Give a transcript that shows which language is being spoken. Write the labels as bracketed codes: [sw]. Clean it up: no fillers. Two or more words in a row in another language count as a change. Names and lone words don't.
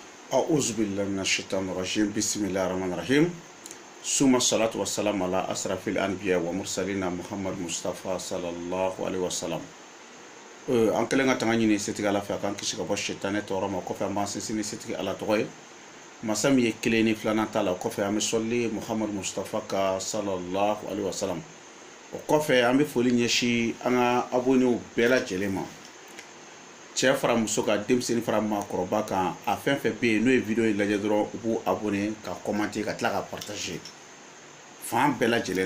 [ar] أعوذ بالله من الشيطان الرجيم بسم الله الرحمن الرحيم ثم الصلاة والسلام على أشرف الأنبياء ومرسلين محمد مصطفى صلى الله عليه وسلم [bm] an kelen ka tanga ɲini setigi ala fɛ a kan kisi ka bɔ shetane tɔɔrɔ ma kɔfɛ an b'an sinsin setigi ala tɔgɔ ye masa min ye kelen ni filanan ta la kɔfɛ an bɛ sɔli muhammad mustafa ka [ar] صلى الله عليه وسلم [bm] o kɔfɛ an bɛ foli ɲɛsin an ka abonnew bɛɛ lajɛlen ma cɛ fara muso ka denmisɛnnin fara maakɔrɔba kan a fɛn fɛn bɛ yen n'o ye video in lajɛ dɔrɔn u b'u abonné ka commenter ka tila ka partager fan bɛɛ lajɛlen